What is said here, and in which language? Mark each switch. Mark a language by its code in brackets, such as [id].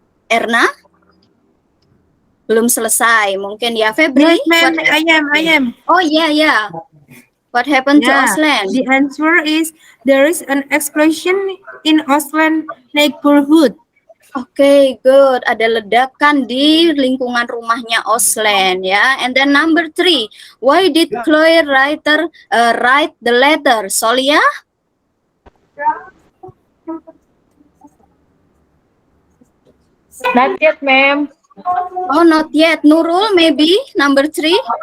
[id] Erna? Belum selesai. Mungkin ya, Febri? [en] Yes, ma'am. I am. Oh, yeah. What happened to Yeah, Oslan? the answer is there is an explosion in Oslan neighborhood. Okay, good. [id] Ada ledakan di lingkungan rumahnya Oslan, ya. [en] And then number 3, why did Chloe write the letter? Solia? Not yet, ma'am. Oh, not yet. Nurul, maybe number 3.